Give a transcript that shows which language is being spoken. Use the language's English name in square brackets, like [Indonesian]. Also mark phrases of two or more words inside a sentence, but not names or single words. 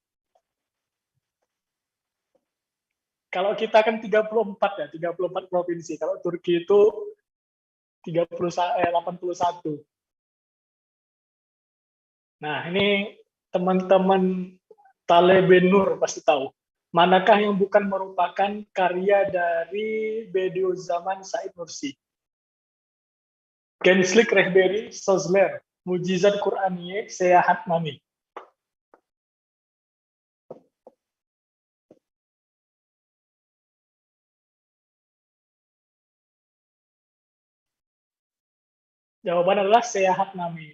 [Indonesian] Kalau kita kan 34 ya, 34 provinsi. Kalau Turki itu 81. Nah, ini teman-teman Talebenur pasti tahu. Manakah yang bukan merupakan karya dari Bediüzzaman Said Nursi? Gençlik Rehberi, Sözler, Mucizat Qur'aniye, Seyahatname. Jawaban adalah Seyahatname.